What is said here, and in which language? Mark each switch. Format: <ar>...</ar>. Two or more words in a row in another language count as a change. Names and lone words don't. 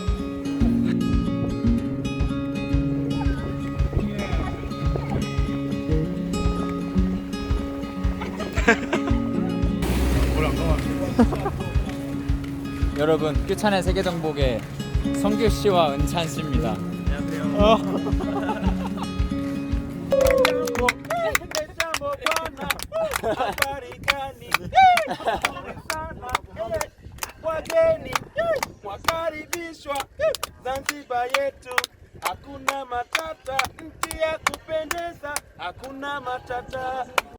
<ko>여러분 규찬의 세계정복의 성규 씨와 은찬 씨입니다. 안녕하세요.</ko> <sw>Wageni wakaribishwa Zanzibar yetu, hakuna matata, nchi ya kupendeza, hakuna matata.</sw>